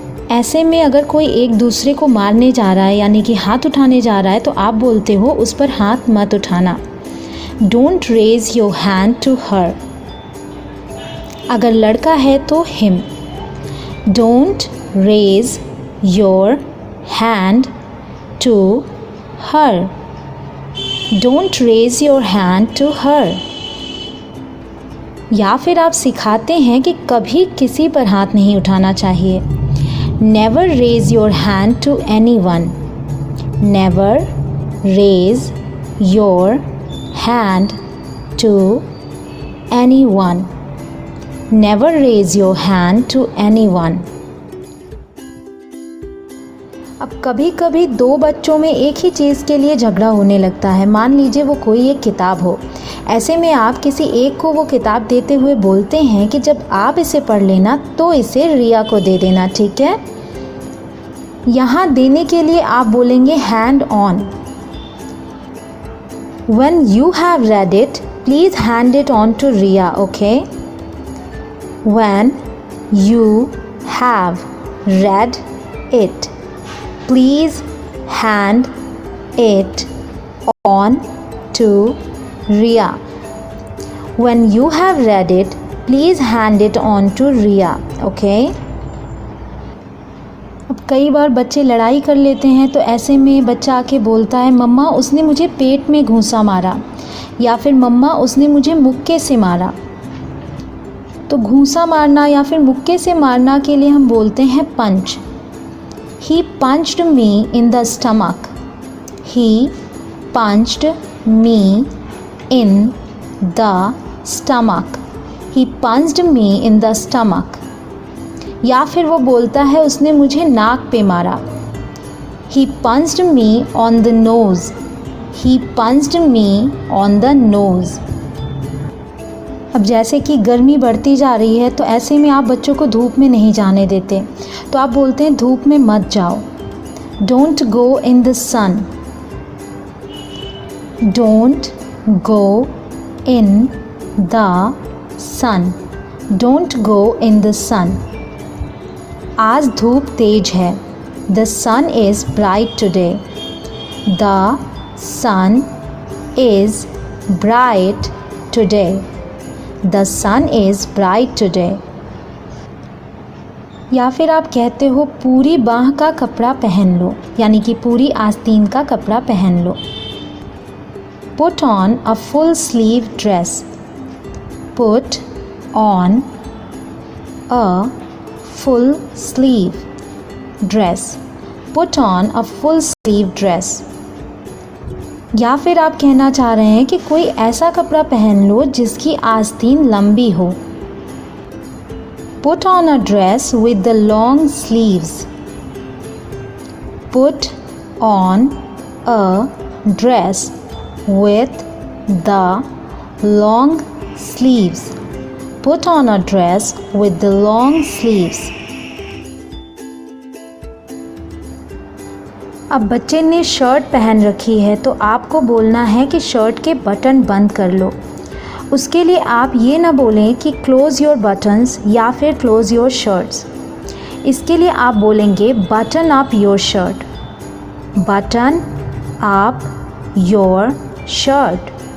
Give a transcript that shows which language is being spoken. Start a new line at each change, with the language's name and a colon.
Hindi: ऐसे में अगर कोई एक दूसरे को मारने जा रहा है यानी कि हाथ उठाने जा रहा है तो आप बोलते हो उस पर हाथ मत उठाना।
English: Don't raise your hand to her.
Hindi: अगर लड़का है तो
English: Him. Don't raise your hand to her. Don't raise your hand to her.
Hindi: या फिर आप सिखाते हैं कि कभी किसी पर हाथ नहीं उठाना चाहिए।
English: Never raise your hand to anyone. Never raise your hand to anyone. Never raise your hand to anyone.
Hindi: अब कभी कभी 2 बच्चों में एक ही चीज़ के लिए झगड़ा होने लगता है। मान लीजिए वो कोई एक किताब हो। ऐसे में आप किसी एक को वो किताब देते हुए बोलते हैं कि जब आप इसे पढ़ लेना तो इसे रिया को दे देना, ठीक है। यहाँ देने के लिए आप बोलेंगे hand on.
English: When you have read it, please hand it on to Riya, okay? When you have read it, please hand it on to Riya. When you have read it, please hand it on to Riya, okay?
Hindi: अब कई बार बच्चे लड़ाई कर लेते हैं तो ऐसे में बच्चा आके बोलता है मम्मा उसने मुझे पेट में घूंसा मारा, या फिर मम्मा उसने मुझे मुक्के से मारा। तो घूंसा मारना या फिर मुक्के से मारना के लिए हम बोलते हैं पंच।
English: He punched me in the stomach. He punched me in the stomach. He punched me in the stomach.
Hindi: या फिर वो बोलता है उसने मुझे नाक पे मारा।
English: He punched me on the nose. He punched me on the nose.
Hindi: अब जैसे कि गर्मी बढ़ती जा रही है तो ऐसे में आप बच्चों को धूप में नहीं जाने देते, तो आप बोलते हैं धूप में मत जाओ।
English: Don't go in the sun. Don't go in the sun. Don't go in the sun.
Hindi: आज धूप तेज है।
English: The sun is bright today. The sun is bright today. The sun is bright today.
Hindi: या फिर आप कहते हो पूरी बाह का कपड़ा पहन लो, यानी कि पूरी आस्तीन का कपड़ा पहन लो।
English: Put on a full sleeve dress. Put on a full sleeve dress. Put on a full sleeve dress.
Hindi: या फिर आप कहना चाह रहे हैं कि कोई ऐसा कपड़ा पहन लो जिसकी आस्तीन लंबी हो.
English: Put on a dress with the long sleeves. Put on a dress with the long sleeves. Put on a dress with the long sleeves.
Hindi: अब बच्चे ने शर्ट पहन रखी है तो आपको बोलना है कि शर्ट के बटन बंद कर लो. उसके लिए आप ये ना बोलें कि
English: close your buttons
Hindi: या फिर
English: Close your shirts.
Hindi: इसके लिए आप बोलेंगे
English: Button up your shirt. Button up your shirt.